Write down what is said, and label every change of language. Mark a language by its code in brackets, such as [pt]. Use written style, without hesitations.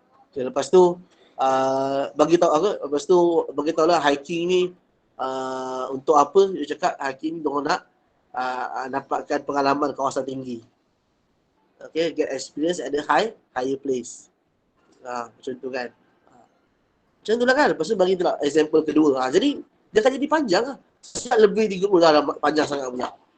[ms] Okay, lepas tu, bagi tahu aku, lepas tu bagi tahu lah hiking ni untuk apa. Dia cakap hiking ni diorang nak dapatkan pengalaman kawasan tinggi. [en] Okay, get experience at the higher place. [ms] Macam tu kan. Macam tu lah kan. Lepas tu bagi tu lah example kedua. Jadi dia akan jadi panjang lah. Siap lebih 30 dah panjang sangat pula.